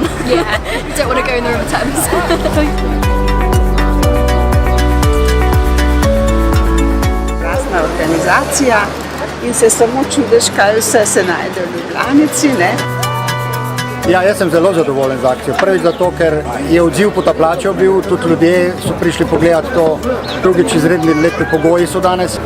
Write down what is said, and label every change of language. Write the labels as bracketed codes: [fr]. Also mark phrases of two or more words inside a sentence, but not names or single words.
[en] Yeah. You don't want to go in the River Thames. [sl] Krasna organizacija in se samo čudiš, kaj vse se najde v Ljubljanici, ne? Ja, jaz sem zelo zadovoljen z akcijo. Prvič zato, ker je odziv potapljačev bil, tudi ljudje so prišli pogledati to, drugič izredni lepi pogoji so danes.